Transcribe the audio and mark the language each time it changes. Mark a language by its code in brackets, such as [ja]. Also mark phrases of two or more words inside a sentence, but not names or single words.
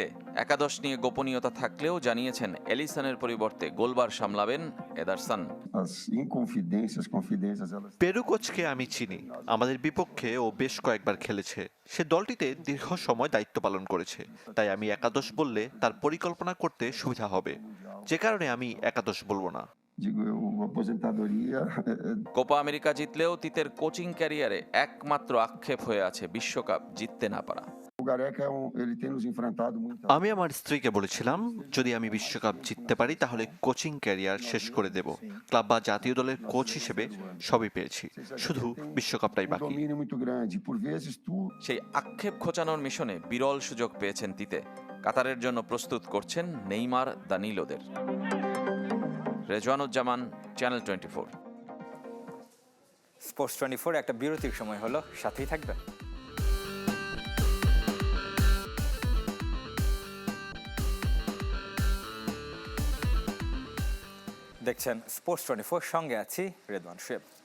[bn] একাদশ নিয়ে গোপনীয়তা থাকলেও জানিয়েছেন এলিসনের পরিবর্তে গোলবার সামলাবেন এদারসন। পেরু কোচকে আমি চিনি, আমাদের বিপক্ষে ও বেশ কয়েকবার খেলেছে। সে দলটিতে দীর্ঘ সময় দায়িত্ব পালন করেছে, তাই আমি একাদশ বললে তার পরিকল্পনা করতে সুবিধা হবে, যে কারণে আমি একাদশ বলবো না। [pt] digo eu, aposentadoria. [bn] কোপা আমেরিকা জিতলেও তিতের কোচিং ক্যারিয়ারে একমাত্র আক্ষেপ হয়ে আছে বিশ্বকাপ জিততে না পারা। [pt] O Gareca ele tem nos enfrentado muito. [bn] আমি আমার স্ত্রীকে বলেছিলাম যদি আমি বিশ্বকাপ জিততে পারি তাহলে কোচিং ক্যারিয়ার শেষ করে দেব। ক্লাব বা জাতীয় দলের কোচ হিসেবে সবই পেয়েছি, শুধু বিশ্বকাপটাই বাকি। [pt] Domínio muito grande. Por vezes tu [bn] সেই আক্ষেপ খোঁচানোর মিশনে বিরল সুযোগ পেয়েছেন তিতে। কাতারের জন্য প্রস্তুত করছেন নেইমার দানিলোদের। রেজওয়ানুজ্জামান, চ্যানেল 24। স্পোর্টস 24 একটা বিরতির সময় হলো, সাথেই থাকবে। দেখছেন স্পোর্টস 24, সঙ্গে আছি রেদওয়ান শুয়েব।